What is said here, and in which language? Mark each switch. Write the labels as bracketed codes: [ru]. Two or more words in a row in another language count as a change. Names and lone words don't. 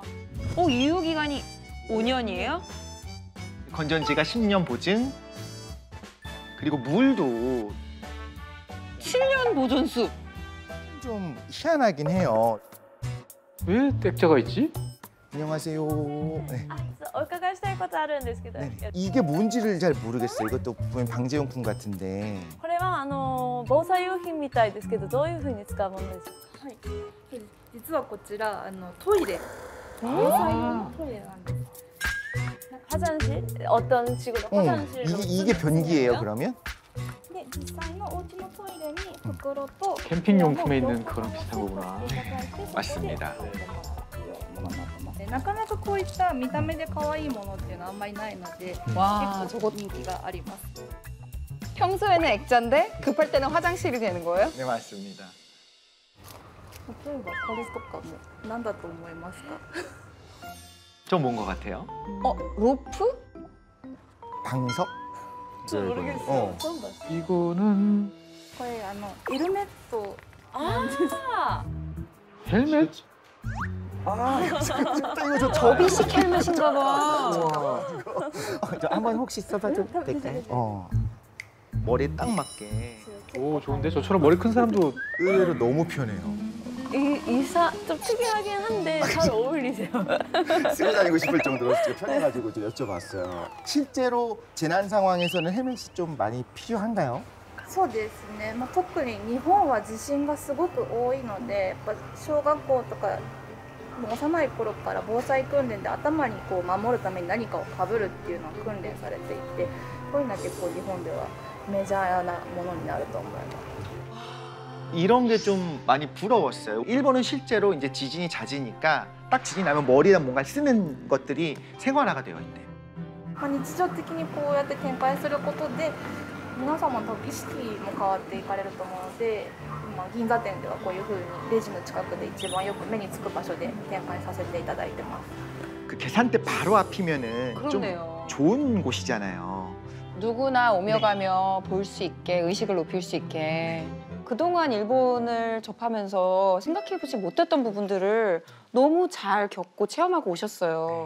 [ko] 와. 유효기간이 5년이에요? 건전지가 10년 보증. 그리고 물도 7년 보존수. 좀 희한하긴 해요. 왜 떼자가 있지? 안녕하세요. 네. [ja] お伺いしたいことあるんですけど。 [ko] 이게 뭔지를 잘 모르겠어요. 이것도 보면 방제용품 같은데. [ja] これは防災用品みたいですけど、どういうふうに使うものですか。はい。実はこちらトイレ。防災用のトイレなんです。 [ko] 화장실? 어떤 식으로 화장실? 이게 변기예요, 그러면? 네, [ja] 実際のお家のトイレに袋と [ko] 캠핑용품에 있는 그런 비슷한 거구나. 맞습니다. [ja] なかなかこういった見た目で可愛いものっていうのはあんまりないので、 [ko] 와, [ja] 結 [ko] 저거 [ja] 構人気があります。 [ko] 평소에는 액자인데 급할 때는 화장실이 되는 거예요? 네, 맞습니다. [ja] 例えばこれとかも何だと思いますか？ [ko] 좀 뭔 것 같아요? 로프? 방석? 모르겠어요. 처음 봤어요. 이거는 [ja] これヘルメット [ko] 아, 헬멧? 아, 이거 저 접이식 헬멧인가 봐. 우와. 저 한번 혹시 써봐도 될까요? 머리에 딱 맞게. 오 좋은데 저처럼 머리 큰 사람도 의외로 너무 편해요. 이사 좀 특이하긴 한데 잘 어울리세요. 쓰고 다니고 싶을 정도로 진짜 편해가지고 좀 여쭤봤어요. 실제로 재난 상황에서는 헬멧이 좀 많이 필요한가요? [ja] そうですね、特に日本は地震がすごく多いので、やっぱ小学校とかもう幼い頃から防災訓練で頭にこう守るために何かをかぶるっていうのは訓練されていて、こういうのは結構日本ではメジャーなものになると思います。 [ko] 이런 게 좀 많이 부러웠어요. 일본은 실제로 이제 지진이 잦으니까 딱 지진이 나면 머리랑 뭔가 쓰는 것들이 생활화가 되어 있대요. [ja] 日常的にこうやって展開することで皆様の意識も変わっていかれると思うので、銀座店ではこういうふうにレジの近くで一番よく目につく場所で展開させていただいてます。 [ko] 그 계산대 바로 앞이면은 좀 그러네요. 좋은 곳이잖아요. 누구나 오며 가며 볼 수 있게, 의식을 높일 수 있게. 그동안 일본을 접하면서 생각해보지 못했던 부분들을 너무 잘 겪고 체험하고 오셨어요.